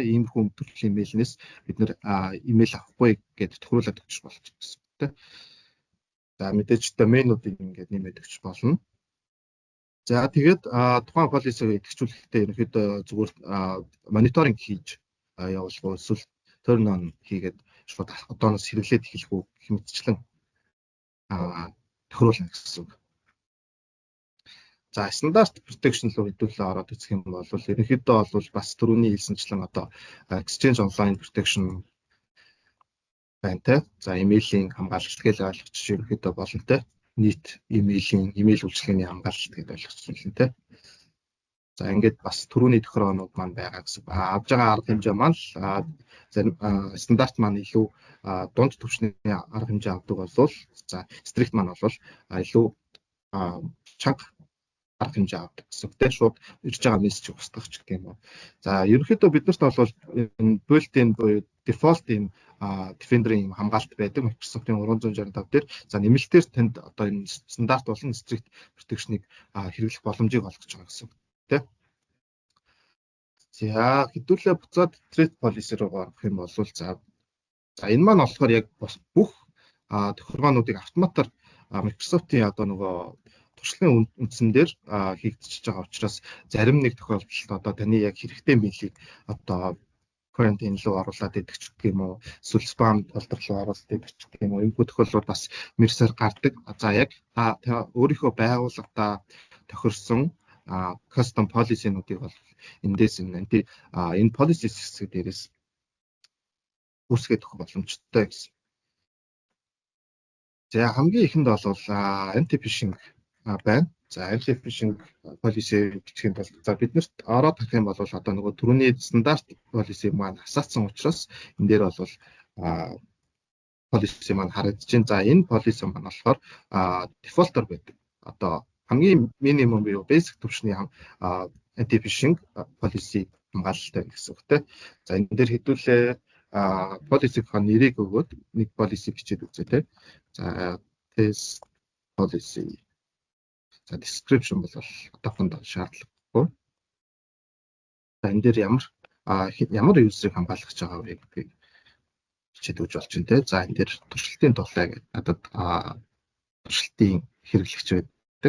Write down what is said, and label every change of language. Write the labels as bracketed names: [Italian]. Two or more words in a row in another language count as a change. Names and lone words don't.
[Mongolian] Иймэрхүү төрлийн мэйлнээс бид нэр имэйл авахгүй гэдээ тохируулаад өгч болж гэсэн те. За мэдээж доменуудыг ингээд нэмээд өгч болно. За тэгээд тухайн policy-г идэвхжүүлэхдээ ерөнхийдөө зүгээр мониторинг хийж явуулах эсвэл [English] turn on [Mongolian] хийгээд шууд одооноос хэрэглээд эхлэх үү хэмжлэн тохируулна гэсэн үг. За стандарт protection руу хэдүүлээ ороод үзэх юм бол ерөнхийдөө бол бас түрүүний хэлсэнчлэн одоо [English] exchange online protection [Mongolian] байна те. За имэйлийн хамгаалагч гэж ойлгож ерөнхийдөө болно те. Нийт имэйл үйлчилгээний хамгаалалт гэж ойлгож байна те. За ингээд бас түрүүний тохироонууд маань байгаа гэсэн. Авж байгаа арга хэмжээ маань зарим стандарт маань илүү дунд түвшний арга хэмжээ авдаг болвол за strict маань бол илүү чанга арга хэмжээ авдаг гэсэн. Тэ шууд ирж байгаа мессеж устгах ч гэх юм уу. За ерөнхийдөө биднэрт бол built-in буюу default юм Defender-ийн хамгаалалт байдаг Microsoft-ийн 365 дээр. За нэмэлтээр танд одоо энэ стандарт болон [English] strict protection- [Mongolian] ыг хэрэглэх боломжийг олгож байгаа гэсэн. Тэ. За хэдүүлээ буцаад [English] threat policy [Mongolian] руу орох юм бол за энэ маань болохоор яг бүх тохиргоонуудыг автоматар Microsoft-ийн одоо нөгөө туршлагын үндсэн дээр хийгдчихэж байгаа учраас зарим нэг тохиолдолд одоо таны яг хэрэгтэй мэйлийг одоо quarantine руу оруулаад идэх ч гэх юм уу эсвэл [English] spam folder [Mongolian] руу оруулаад идэх ч гэх юм уу энэ тохиолдолд бас мэрсээр гардаг. За яг та өөрийнхөө байгууллагатаа тохирсон [English] custom policy- [Mongolian] нуудыг бол эндээс энэ policy хэсэг дээрээс үүсгэж өгөх боломжтой гэсэн. За хамгийн ихэнд бол anti-phishing байна. За [English] anti-phishing policy [Mongolian] бичих юм бол за биднэрт ороод харах юм бол одоо нөгөө түрүүний стандарт policy маань хасаацсан учраас энэ дээр бол policy маань харагдаж байна. За энэ policy маань болохоор default-ор байдаг. Одоо хамгийн минимум буюу basic түвшний [English] anti-phishing policy [Mongolian] хамгаалалтай гэсэн үг те. За энэ дээр хэдүүлээ policy-ийн нэрийг өгөөд нэг policy бичээд үзье те. [English] За test policy. [Mongolian] За description бол одоохондоо шаардлагагүй. За энэ дээр ямар user-ыг хамгаалах гэж байгаа вэ гэдгийг бичээд өгч болж байна те. За энэ дээр туршилтын тулаа гэдэг надад туршилтын хэрэглэгч байдаг.